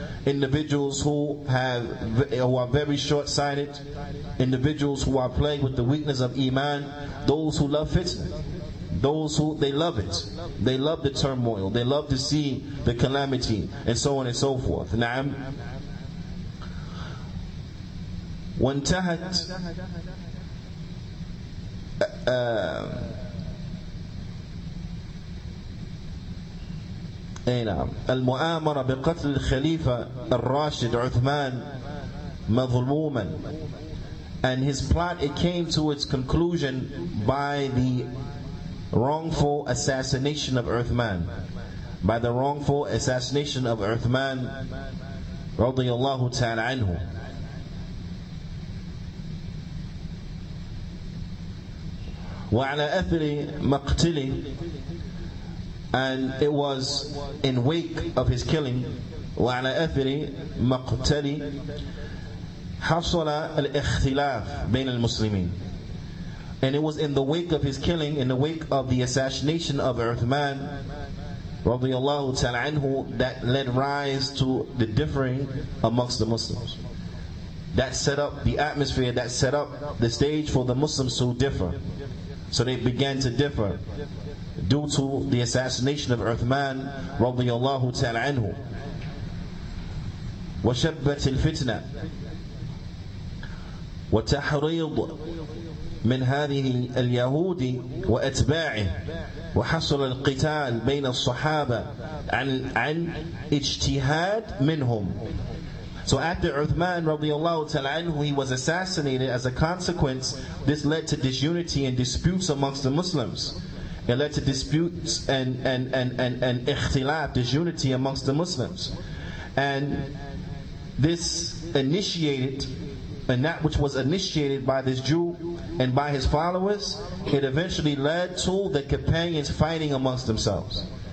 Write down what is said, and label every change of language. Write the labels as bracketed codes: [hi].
[en] Individuals who are very short-sighted, individuals who are plagued with the weakness of iman, those who love fitna, those who they love it, they love the turmoil, they love to see the calamity, and so on and so forth. [ar] Na'am. وانتهت المؤامرة بقتل الخليفة الراشد عثمان مظلوما. [en] And his plot, it came to its conclusion by the wrongful assassination of Uthman. By the wrongful assassination of Uthman radiyallahu ta'ala anhu. [ar] وعلى أثر مقتله. [en] And it was in wake of his killing. [ar] وعلى أثر مقتله حصل الاختلاف بين المسلمين. [en] And it was in the wake of his killing, in the wake of the assassination of Uthman radiyallahu ta'ala anhu, that led rise to the differing amongst the Muslims. That set up the atmosphere, that set up the stage for the Muslims to differ. So they began to differ due to the assassination of Uthman radiyallahu ta'ala anhu. [ar] وشبت الفتنة وتحريض من هذه اليهود وأتباعه وحصل القتال بين الصحابة عن اجتهاد منهم. [en] So after Uthman radiyallahu ta'ala anhu, he was assassinated, as a consequence, this led to disunity and disputes amongst the Muslims. It led to disputes and ikhtilaf, disunity amongst the Muslims. And this initiated, and that which was initiated by this Jew and by his followers, it eventually led to the companions fighting amongst themselves.